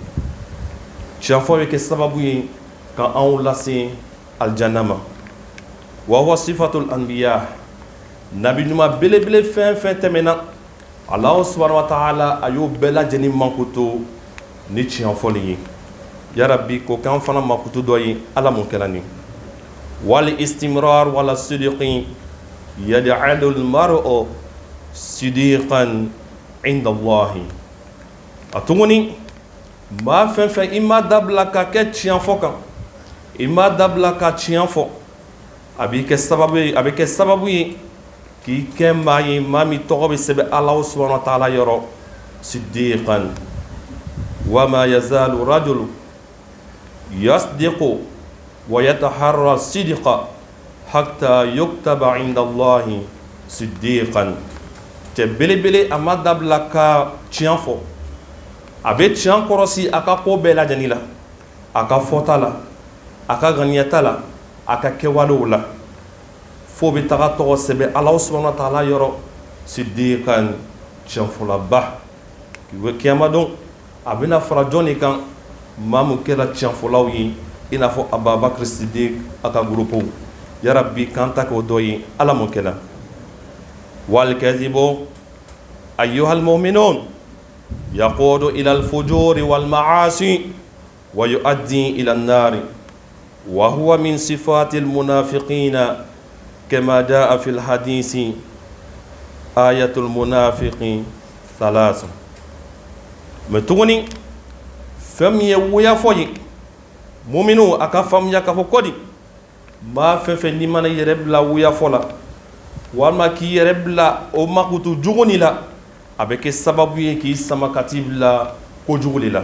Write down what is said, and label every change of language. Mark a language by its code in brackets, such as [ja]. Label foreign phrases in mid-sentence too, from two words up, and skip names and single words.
[bm] Tiɲɛ fɔ bɛ kɛ sababu ye ka anw lase alijana ma. [ar] وهو صفة الأنبياء. [bm] Nabi ɲuman belebele fɛn fɛn tɛmɛna [ar] الله سبحانه وتعالى [bm] a y'o bɛɛ lajɛlen mankutu ni tiɲɛ fɔli ye. Yarabi ko k'an fana mankutu dɔ ye Ala mun kɛra nin. [ar] والاستمرار على الصدق يجعل المرء صديقا عند الله. [bm] A tuguni maa fɛn fɛn i ma dabila ka kɛ tiɲɛ fɔ kan, i ma dabila ka tiɲɛ fɔ, a bɛ kɛ sababu ye k'i kɛ maa ye maa min tɔgɔ bɛ sɛbɛn [ar] الله سبحانه وتعالى [bm] yɔrɔ sidiqan. [ar] وما يزال الرجل يصدق ويتحرى الصدق حتى يكتب عند الله صديقا. [bm] Cɛ belebele a ma dabila ka tiɲɛ fɔ, a bɛ tiɲɛ kɔrɔsi a ka ko bɛɛ lajɛlen la, a ka fɔta la, a ka ŋaniyata la, a ka kɛwalew la, fo bɛ taga tɔgɔ sɛbɛn [ar] الله سبحانه وتعالى [bm] yɔrɔ siddiqan, tiɲɛfɔlaba. Kiyama don a bɛna fara jɔn de kan? Maa min kɛra tiɲɛfɔlaw ye i n'a fɔ Abubakar Sidiq a ka gurupu. Yarabi k'an ta k'o dɔ ye Ala mun kɛra. [ar] والكذب أيها المؤمنون يقود إلى الفجور والمعاصي ويؤدي إلى النار وهو من صفات المنافقين كما جاء في الحديث آية المنافق ثلاث. [bm] Mais tuguni fɛn min ye wuya fɔ ye muminu a ka faamuya k'a fɔ kɔdi maa fɛn fɛn n'i mana yɛrɛ bila wuya fɔ la walima k'i yɛrɛ bila o makutu jugu ni la, a bɛ kɛ sababu ye k'i sama ka t'i bila kojugu de la.